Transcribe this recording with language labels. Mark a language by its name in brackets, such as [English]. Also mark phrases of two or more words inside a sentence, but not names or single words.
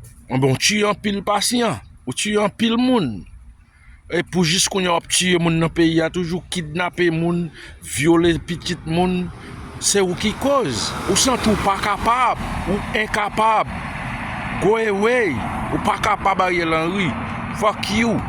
[Haitian Creole] Yon bon tiye anpil pasyan, ou tiye anpil moun. E pou jis kounye a ap tiye moun nan peyi, a toujou kidnape moun, vyole pitit moun. Se ou ki koz? Ou san tou pa kapab, ou enkapab. [English] Go away. [Haitian Creole] Ou pa kapab, Ariel Henry. [English] Fuck you.